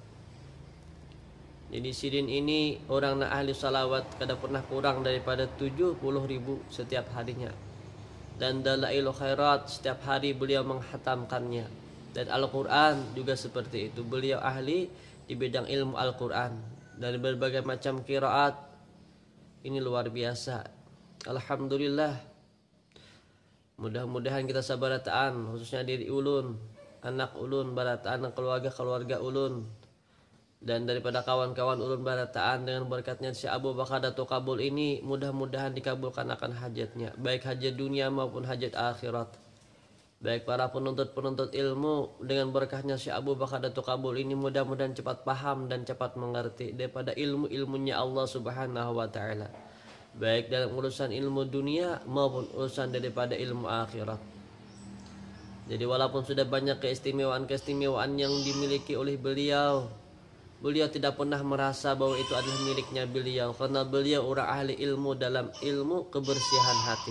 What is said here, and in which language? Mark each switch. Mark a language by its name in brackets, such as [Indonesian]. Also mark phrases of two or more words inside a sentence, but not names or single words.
[Banjar] Jadi sidin ini orang yang ahli salawat kada pernah kurang daripada 70.000 setiap harinya. [Indonesian] Dan dalailul khairat setiap hari beliau menghatamkannya. Dan Al-Quran juga seperti itu. Beliau ahli di bidang ilmu Al-Quran. Dan berbagai macam qiraat. Ini luar biasa. Alhamdulillah. [Banjar] Mudah-mudahan kita sabarataan, khususnya diri ulun, anak ulun barataan, keluarga ulun, dan daripada kawan-kawan ulun barataan dengan berkatnya si Abu Bakhadatul Qabul ini, mudah-mudahan dikabulkan akan hajatnya, baik hajat dunia maupun hajat akhirat. [Indonesian] Baik para penuntut ilmu, dengan berkahnya si Abu Bakhadatul Qabul ini mudah-mudahan cepat paham dan cepat mengerti daripada ilmu-ilmunya Allah [Arabic] subhanahu wa ta'ala, [Indonesian] baik dalam urusan ilmu dunia maupun urusan daripada ilmu akhirat. Jadi walaupun sudah banyak keistimewaan yang dimiliki oleh beliau, beliau tidak pernah merasa bahwa itu adalah miliknya beliau, karena beliau orang ahli ilmu dalam ilmu kebersihan hati.